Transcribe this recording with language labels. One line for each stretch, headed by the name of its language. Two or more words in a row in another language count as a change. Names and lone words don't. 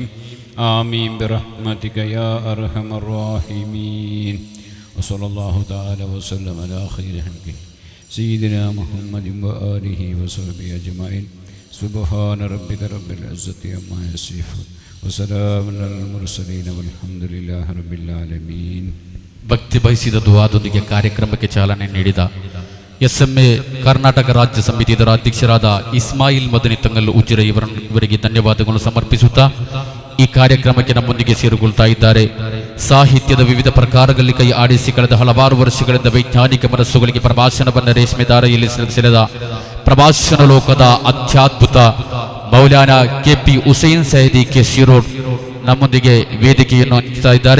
Arabic: آمين برحمتك يا أرحم الراحمين. وصلى الله تعالى وسلم على خير خلقه سيدنا محمد وآله وصحبه أجمعين. سبحان ربك رب العزة عما يصفون وسلام على المرسلين والحمد لله رب العالمين.
Kannada: ಭಕ್ತಿ ಬಯಸಿದ ದುವಾದೊಂದಿಗೆ ಕಾರ್ಯಕ್ರಮಕ್ಕೆ ಚಾಲನೆ ನೀಡಿದ SMA ಕರ್ನಾಟಕ ರಾಜ್ಯ ಸಮಿತಿ ಇದರ ಅಧ್ಯಕ್ಷರಾದ ಇಸ್ಮಾಯಿಲ್ ಮದನಿ ತಂಗಲ್ ಉಜಿರೆ ಇವರಿಗೆ ಧನ್ಯವಾದಗಳು ಸಮರ್ಪಿಸುತ್ತಾ ಈ ಕಾರ್ಯಕ್ರಮಕ್ಕೆ ನಮ್ಮೊಂದಿಗೆ ಸೇರಿಕೊಳ್ತಾ ಇದ್ದಾರೆ. ಸಾಹಿತ್ಯದ ವಿವಿಧ ಪ್ರಕಾರಗಳಲ್ಲಿ ಕೈ ಆಡಿಸಿ ಕಳೆದ ಹಲವಾರು ವರ್ಷಗಳಿಂದ ವೈಜ್ಞಾನಿಕ ಮನಸ್ಸುಗಳಿಗೆ ಪ್ರಭಾಷಣವನ್ನು ರೇಷ್ಮೆ ದಾರಿಯಲ್ಲಿ ಸೆಳೆದ ಪ್ರಭಾಷಣ ಲೋಕದ ಅತ್ಯದ್ಭುತ ಮೌಲಾನ KP ಹುಸೈನ್ ಸೈದಿ ಕೆ ಶಿರೋಡ್ ನಮ್ಮೊಂದಿಗೆ ವೇದಿಕೆಯನ್ನು ಹಂಚುತ್ತಾ ಇದ್ದಾರೆ.